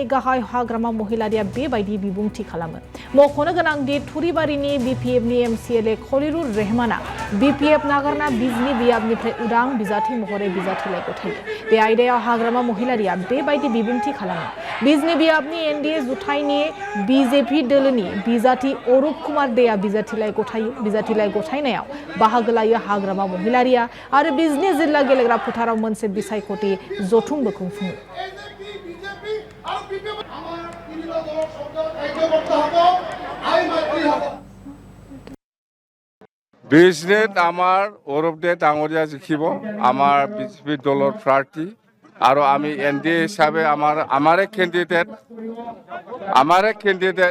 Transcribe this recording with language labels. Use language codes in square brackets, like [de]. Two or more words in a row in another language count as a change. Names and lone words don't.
[brx] गाहाय हाग्रामा महिलारिया बेबायदि बिबुंथि खालामो मख'नो गोनांदि थुरिबारिनि बिपिएफनि एमसिएलए खलिरुर रहमाना बिपिएफ नागारना बिजनि बियाबनिफ्राय उदां बिजाथि महरै बिजाथिलाइ गथायो बे आयदायाव हाग्रामा महिलारिया बेबायदि बिबुंथि खालामो बिजनि बियाबनि एनडिए जुथाइनि बिजेपि दोलोनि बिजाथि अरुप कुमार देआ बिजाथिलाइ गथायो बिजाथिलाइ गथायनायाव बाहागो लायो हाग्रामा महिलारिया आरो बिजनि जिल्ला गेलेग्रा फोथाराव मोनसे बिसायख'थि जथुमबो खुंफुङो [as] বিজনেছ আমাৰ অৰূপদে ডাঙৰীয়া জিকিব আমাৰ বিজেপি দলৰ প্ৰাৰ্থী আৰু আমি এনডিএ হিচাপে আমাৰে কেণ্ডিডেট